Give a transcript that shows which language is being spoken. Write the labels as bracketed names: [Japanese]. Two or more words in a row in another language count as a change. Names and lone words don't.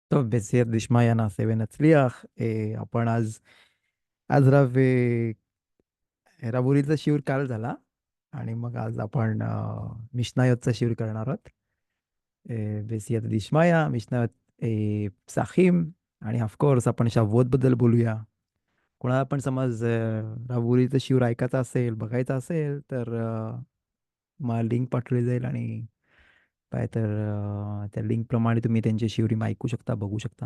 [Hebrew] טוב, בסייעתא דשמיא נעשה ונצליח. [Marathi] आपण आज आज रब उरीचा शिवर काल झाला आणि मग आज आपण मिशनायतचा शिवर करणार आहोत. [Hebrew] בסייעתא דשמיא, משניות פסחים [Marathi] आणि [English] of course [Marathi] आपण शावोतबद्दल बोलूया. कोणाला पण समज रब उरीचं शिवर ऐकायचं असेल, बघायचं असेल, तर मला लिंक पाठवली जाईल आणि काय तर त्या लिंकप्रमाणे तुम्ही त्यांची शिवरीम ऐकू शकता, बघू शकता.